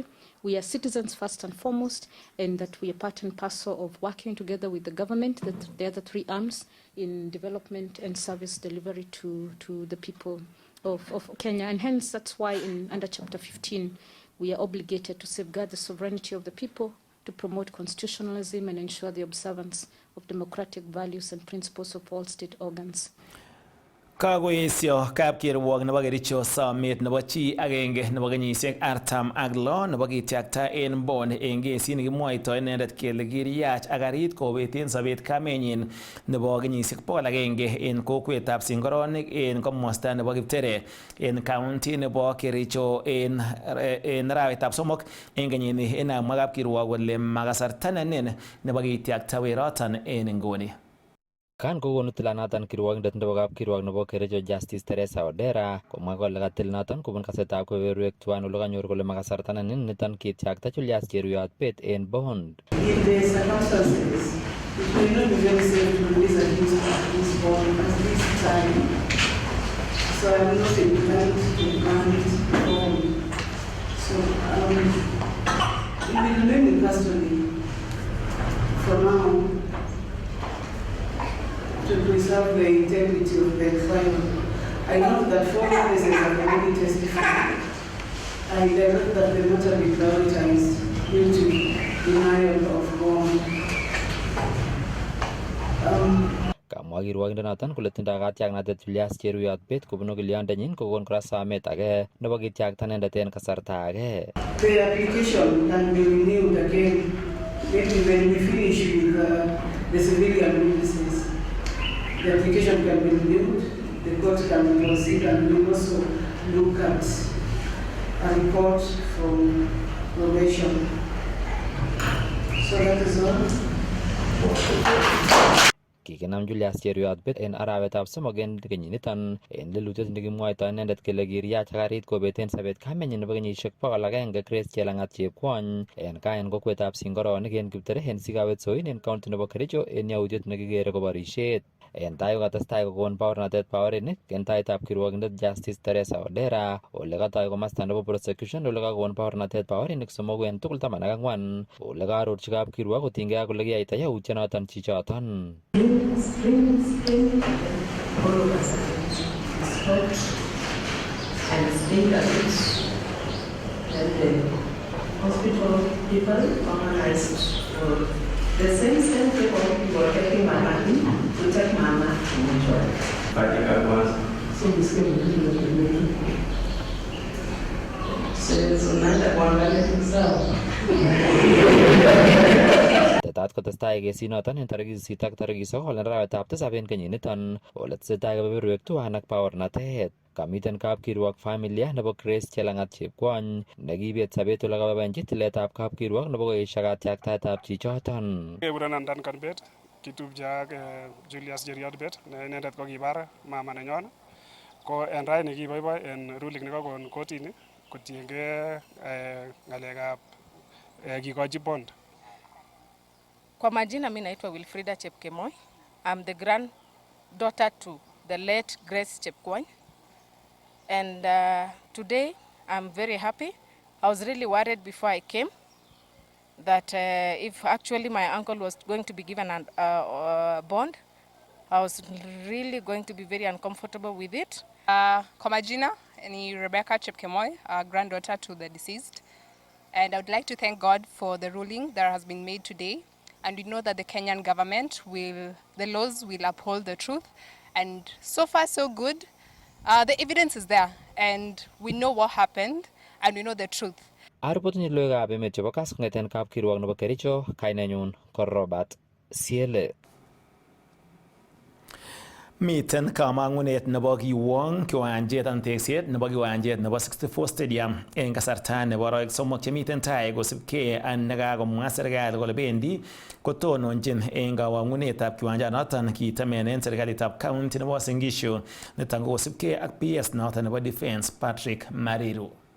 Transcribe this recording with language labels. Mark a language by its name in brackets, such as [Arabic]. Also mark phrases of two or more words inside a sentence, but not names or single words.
[English] We are citizens first and foremost, and that we are part and parcel of working together with the government, the other 3 arms, in development and service delivery to the people of Kenya. And hence, that's why under Chapter 15, we are obligated to safeguard the sovereignty of the people, to promote constitutionalism and ensure the observance of democratic values and principles of all state organs. [Kalenjin] Kagoesio kapkirwok nebo Kericho somet nebo chi agenge nebo kenyisiek 46 nebo kityakta en Mbon en kesit nekimwoito inendet kele kiriyach ak karit kobeten sobet kamenyin nebo kenyisiek 100 en kokwetab Singoronik en komosta nebo Kiptere en county nebo Kericho en arawetab 3 en kenyini. Inamwa kapkirwok kole makasarta nenin nebo kityakta weroton en nguni. Kan kokonu tilanoton kirwokindet nebo kapkirwok nebo Kericho Justice Teresa Odera komwa kole katil noton kobun kasetab keberberwek tuan ole kanyor kole makasarta nenin niton kityakta Julius Cheruyot bet en bond. [English] In the circumstances, it will not be very safe to release accused at this bond at this time. So I will not implement bond. So we will remain in custody for now, to preserve the integrity of the trial. I know that 4 witnesses have already testified I direct that the matter be prioritized due to denial of bond. [Kalenjin] Kamwa kirwokindonoton kole tindoi katyaknatet Julius Cheruyot Bett kobunu kiliondenyin kokon kora somet age nebo kityakta inendet en kasarta age. [English] The application can be renewed again, maybe when we finish with the civilian witnesses. The application can be renewed, the court can proceed, and we also look at a report from probation. So that is all. Kikinam Julius Cheruyot Bett en arawetab somok en kenyiniton en lelutiet nekimwoito inendet kele kiriyach karit kobeten sobet kamenyin nebo kenyisiek 100 Grace Chelangat Chepkwony en gaa en kokwetab Singoronik en Kiptere en Sikawet Soin en county nebo Kericho en yautiet nekikere ko borishet. En tai kokatestai kokon baornatet baorinik en taitab kirwokindet Justice Teresa Odera ole katoi komasta nebo prosecution ole kakon baornatet baorinik somoku en tugul 14 ole kaarorchi kapkirwok kotinygei ak ole kiyaita yautyonoton chichoton. All of us stopped and stayed at it. And the hospital people organized the same people were taking my money to take Mama to mortuary. So we came to the so neither one let himself. [Kalenjin] Tetat kotestai kesinoton en tarikit 8 ak tarikit 9 en arawetab 7 en kenyiniton ole tesetai kebeberwek tuan ak baornatet. Kamiten kapkirwok familia nebo Grace Chelangat Chepkwony nekibet sobet ole kaboiboenchi tiletab kapkirwok nebo koesio katyaktaetab chichoton. Kekurenon Duncan Bett, kitupche ak Julius Cheruyot Bett ne inendet ko kibar mama nenyon. Ko en raini kiboiboi en ruling nekakon kotini kotiengei ng'alekab kikochi bond. [Swahili] Kwa majina mimi naitwa Wilfrida Chepkemoi. [English] I'm the granddaughter to the late Grace Chepkwony. And today I'm very happy. I was really worried before I came that if actually my uncle was going to be given a bond, I was really going to be very uncomfortable with it. [Swahili] Kwa majina ni Rebecca Chepkemoi, [English] granddaughter to the deceased. And I would like to thank God for the ruling that has been made today. And we know that the Kenyan government the laws will uphold the truth. And so far, so good. The evidence is there. And we know what happened. And we know the truth. [Kalenjin] Aripotinyi logoiwekab emet chebo Kass kong'eten kapkirwok nebo Kericho, kainenyun ko Robert Siele. Miten kamang'unet nebo kiwong kiwanjet anan tekset nebo kiwanjet nebo 64 Stadium en kasarta nebo arawek somok chemiten tai kosibkei ak nekakomwa serikali kole bendi kotononjin en kawang'unetab kiwanjanoton kitemenen serikalitab county nebo Uasin Gishu niton ko kosibkei ak PS noton nebo Defence Patrick Mariru.